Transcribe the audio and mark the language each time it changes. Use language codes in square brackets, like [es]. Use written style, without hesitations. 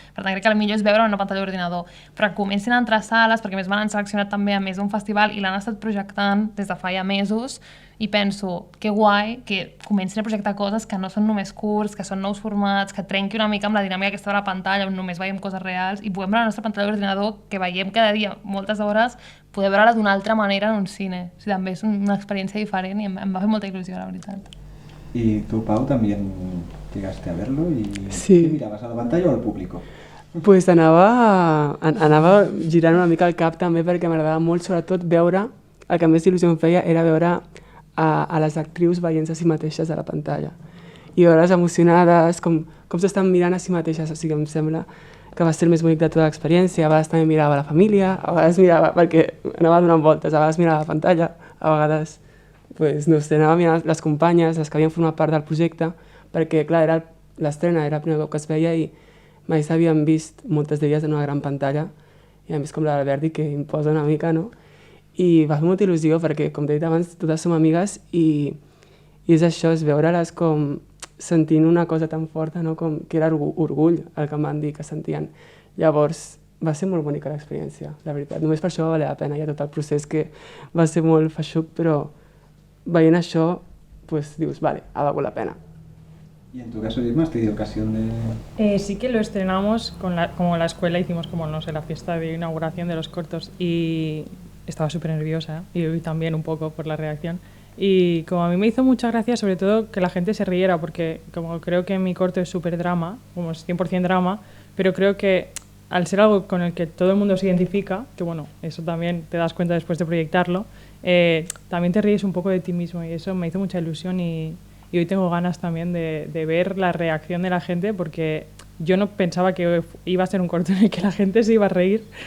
[ca] Per tant, crec que el millor és veure una pantalla d'ordinador, però que comencin a entrar sales, perquè més m'han seleccionat també a més d'un festival i l'han estat projectant des de fa ja mesos, i penso, que guai que comencin a projectar coses que no són només curts, que són nous formats, que trenqui una mica amb la dinàmica aquesta de la pantalla, on només veiem coses reals, i podem veure la nostra pantalla d'ordinador, que veiem cada dia moltes hores, poder veure-la d'una altra manera en un cine. O sigui, també és una experiència diferent i em va fer molta il·lusió, la veritat. [es] ¿Y tú, Pau, también llegaste a verlo? ¿Y sí. ¿Qué mirabas, a la pantalla o al público? [ca] Pues anava girant una mica el cap també perquè m'agradava molt, sobretot veure, el que més il·lusió em feia era veure a les actrius veient-se a si mateixes a la pantalla i veure-les emocionades, com s'estan mirant a si mateixes. O sigui, em sembla que va ser el més bonic de tota l'experiència. A vegades també mirava la família, a vegades mirava, perquè anava donant voltes, a vegades mirava la pantalla, a vegades, pues, no sé, anava mirant les companyes, les que havien format part del projecte, perquè, clar, era l'estrena, era el primer cop que es veia i mai s'havien vist moltes d'elles en una gran pantalla, i a més com la d'Alberti, que imposa una mica, no? I va fer molta il·lusió perquè, com t'he dit abans, totes som amigues i és això, és veure-les com sentint una cosa tan forta, no? Com que era orgull el que em van dir que sentien. Llavors, va ser molt bonica l'experiència, la veritat. Només per això va valer la pena, ja tot el procés que va ser molt feixuc, però veient això, pues dius, vale, ha valgut la pena. [es] ¿Y en tu caso, Irma, has tenido ocasión de...? Sí que lo estrenamos, como la escuela hicimos como, no sé, la fiesta de inauguración de los cortos y estaba súper nerviosa y hoy también un poco por la reacción. Y como a mí me hizo mucha gracia, sobre todo que la gente se riera, porque como creo que mi corto es súper drama, como es 100% drama, pero creo que al ser algo con el que todo el mundo se identifica, que bueno, eso también te das cuenta después de proyectarlo, también te ríes un poco de ti mismo y eso me hizo mucha ilusión y hoy tengo ganas también de ver la reacción de la gente, porque yo no pensaba que iba a ser un corto en el que la gente se iba a reír.